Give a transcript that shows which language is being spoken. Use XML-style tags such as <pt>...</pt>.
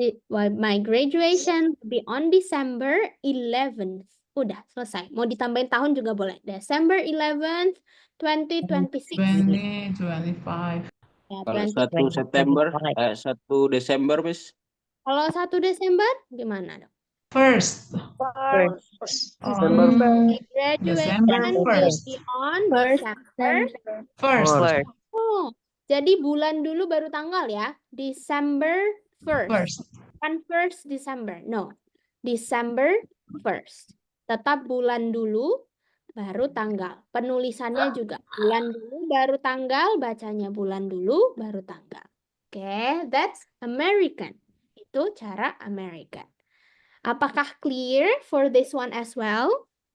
<en>My graduation will be on December 11th.</en> <id>Udah selesai. Mau ditambahin tahun juga boleh.</id> <en>December 11th, 2026. 2025.</en> <id>Ya, Kalau 20. 1 September, 1 Desember, Miss. Kalau 1 Desember gimana dong?</id> <en>First. December My graduation December will 1st. be on December. First.</en> <id>Oh, jadi bulan dulu baru tanggal ya.</id> <en>December 1st. First. Kan 1st December. No. December 1st.</en> <id>Tetap bulan dulu baru tanggal. Penulisannya juga bulan dulu baru tanggal, bacanya bulan dulu baru tanggal. Oke,</id> <en>that's American.</en> <id>Itu cara American. Apakah clear for this one as well?</id>